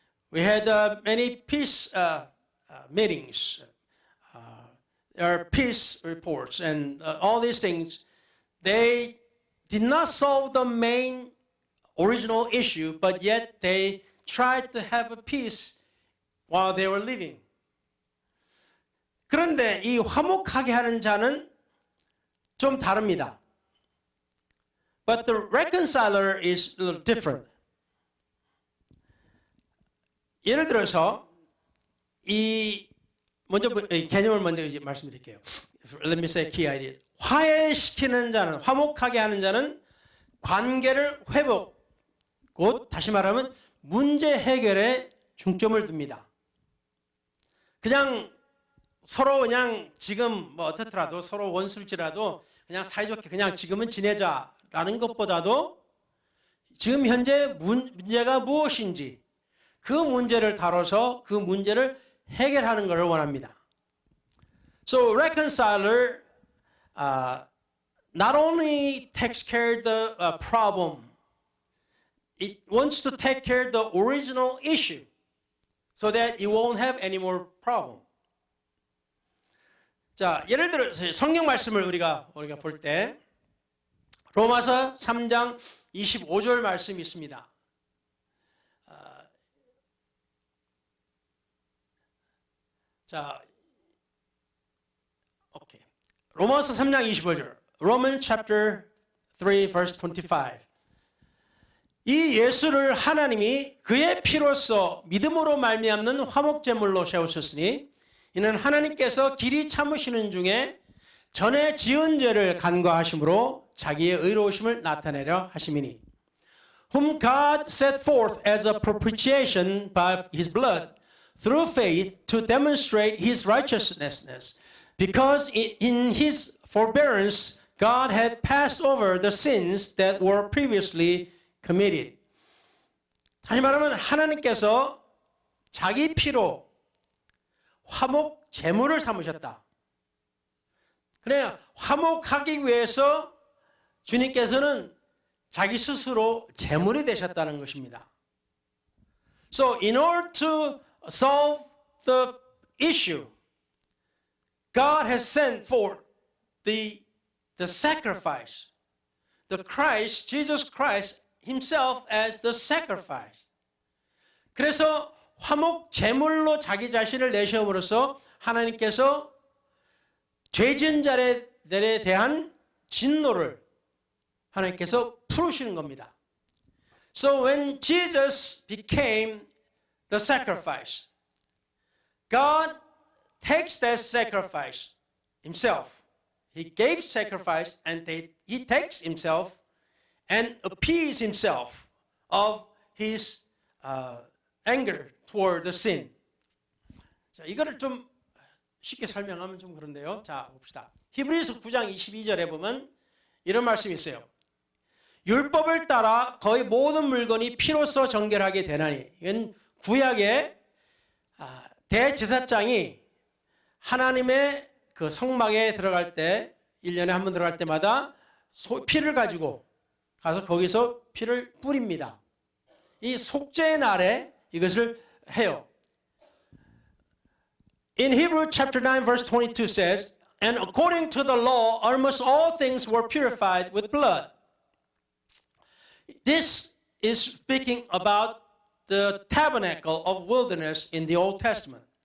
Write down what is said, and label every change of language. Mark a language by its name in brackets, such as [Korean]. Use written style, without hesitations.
[English] We had many peace meetings, or peace reports, and all these things. They did not solve the main original issue, but yet they tried to have a peace while they were living. [Korean] 그런데 이 화목하게 하는 자는 좀 다릅니다. [English] But the reconciler is a little different. [Korean] 예를 들어서 먼저 개념을 먼저 말씀드릴게요. [English] Let me say key ideas. [Korean] 화해시키는 자는 화목하게 하는 자는 관계를 곧 다시 말하면 문제 해결에 중점을 둡니다. 그냥 서로 그냥 지금 뭐 어떻더라도 서로 원수일지라도 그냥 사이좋게 그냥 지금은 지내자라는 것보다도 지금 현재 문제가 무엇인지 그 문제를 다뤄서 그 문제를 해결하는 것을 원합니다. [English] So reconciler not only takes care of the problem, it wants to take care of the original issue so that you won't have any more problem. [Korean] 자, 예를 들어 성경 말씀을 우리가 볼 때 로마서 3장 25절 말씀이 있습니다. 자, 오케이. 로마서 3장 25절. [English] Romans chapter 3 verse 25. [Korean] 이 예수를 하나님이 그의 피로써 믿음으로 말미암는 화목제물로 세우셨으니 이는 하나님께서 길이 참으시는 중에 전에 지은 죄를 간과하심으로 자기의 의로우심을 나타내려 하심이니 [English] whom God set forth as a propitiation by his blood through faith to demonstrate his righteousness because in his forbearance God had passed over the sins that were previously committed. [Korean] 다시 말하면 하나님께서 자기 피로 화목 제물을 삼으셨다. 그래야 화목하기 위해서 주님께서는 자기 스스로 제물이 되셨다는 것입니다. [English] So in order to solve the issue, God has sent forth the sacrifice, the Christ, Jesus Christ himself as the sacrifice. [Korean] 그래서 화목 제물로 자기 자신을 내시험으로써 하나님께서 죄진 자들에 대한 진노를 하나님께서 풀으시는 겁니다. [English] So when Jesus became the sacrifice, God takes that sacrifice himself. He gave sacrifice and he takes himself and appease himself of his anger toward the sin. [Korean] 자, 이거를 좀 쉽게 설명하면 좀 그런데요. 자, 봅시다. 히브리서 9장 22절에 보면 이런 말씀이 있어요. 율법을 따라 거의 모든 물건이 피로써 정결하게 되나니. 이건 구약의 대제사장이 하나님의 그 성막에 들어갈 때 1년에 한 번 들어갈 때마다 피를 가지고 가서 거기서 피를 뿌립니다. 이 속죄의 날에 이것을 해요. [English] In Hebrew chapter 9 verse 22 says, and according to the law almost all things were purified with blood. This is speaking about the tabernacle of wilderness in the Old Testament.